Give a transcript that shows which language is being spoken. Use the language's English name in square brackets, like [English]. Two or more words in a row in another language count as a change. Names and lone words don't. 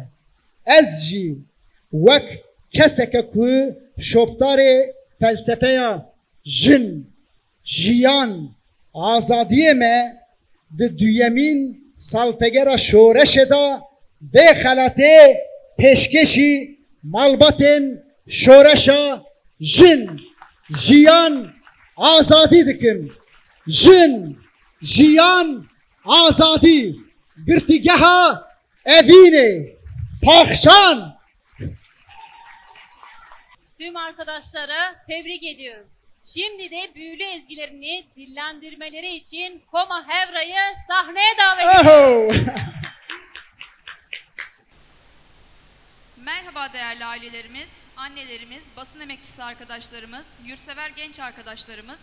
[Kurdish] Ez jî wek keseke ku şoptarê felsefeya jin, jiyan, azadiyê me di duyemîn salpegera şoreşê da bê xelatê pêşkeşî malbatên şoreşa jin, jiyan, azadî dikin. Jin, jiyan, azadî. Girtîgeha evînê. Pakşan. [Turkish] Tüm arkadaşları tebrik ediyoruz. Şimdi de büyülü ezgilerini dillendirmeleri için Koma Hevra'yı sahneye davet ediyoruz. Merhaba değerli ailelerimiz, annelerimiz, basın emekçisi arkadaşlarımız, yurtsever genç arkadaşlarımız.